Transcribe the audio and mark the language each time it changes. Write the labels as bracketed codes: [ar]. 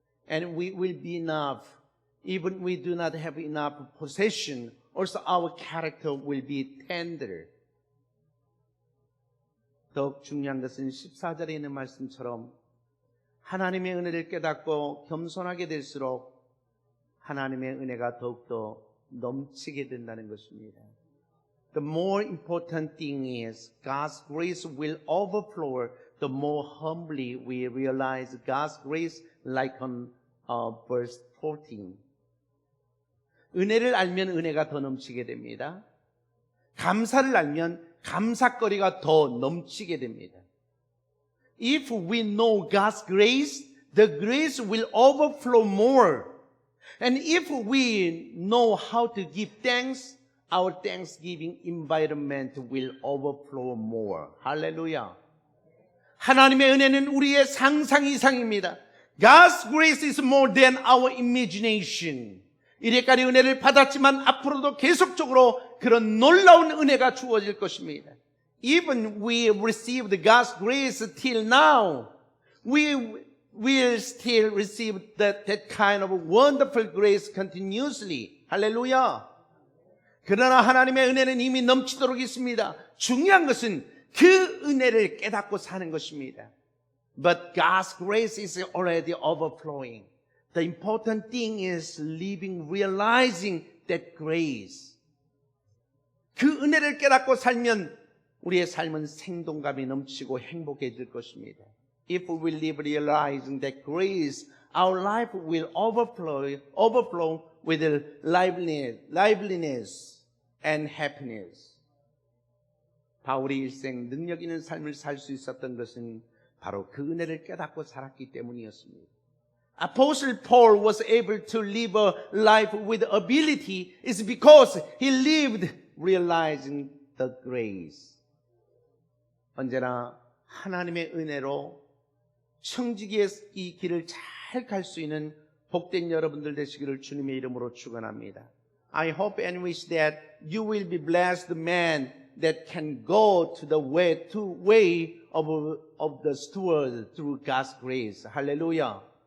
[en] And we will be enough. Even we do not have enough possession, also our character will be tender. [ko] 더욱 중요한 것은 14절에 있는 말씀처럼 하나님의 은혜를 깨닫고 겸손하게 될수록 하나님의 은혜가 더욱더 넘치게 된다는 것입니다. [en] The more important thing is God's grace will overflow the more humbly we realize God's grace like on verse 14. [ko] 은혜를 알면 은혜가 더 넘치게 됩니다. 감사를 알면 감사거리가 더 넘치게 됩니다. [en] If we know God's grace, the grace will overflow more. And if we know how to give thanks, our thanksgiving environment will overflow more. [ko] 할렐루야. 하나님의 은혜는 우리의 상상 이상입니다. [en] God's grace is more than our imagination. [ko] 이래까지 은혜를 받았지만 앞으로도 계속적으로 그런 놀라운 은혜가 주어질 것입니다. [en] Even we received God's grace till now, we will still receive that kind of wonderful grace continuously. [ko] 할렐루야. 그러나 하나님의 은혜는 이미 넘치도록 있습니다. 중요한 것은 그 은혜를 깨닫고 사는 것입니다. [en] But God's grace is already overflowing. The important thing is living, realizing that grace. [ko] 그 은혜를 깨닫고 살면 우리의 삶은 생동감이 넘치고 행복해질 것입니다. [en] If we live realizing that grace, our life will overflow with liveliness and happiness. [ko] 바울이 일생 능력 있는 삶을 살 수 있었던 것은 바로 그 은혜를 깨닫고 살았기 때문이었습니다. [en] Apostle Paul was able to live a life with ability is because he lived realizing the grace. [ko] 언제나 하나님의 은혜로 청지기의 이 길을 잘 갈 수 있는 복된 여러분들 되시기를 주님의 이름으로 축원합니다. [en] I hope and wish that you will be blessed man that can go to the way of the steward through God's grace. Hallelujah.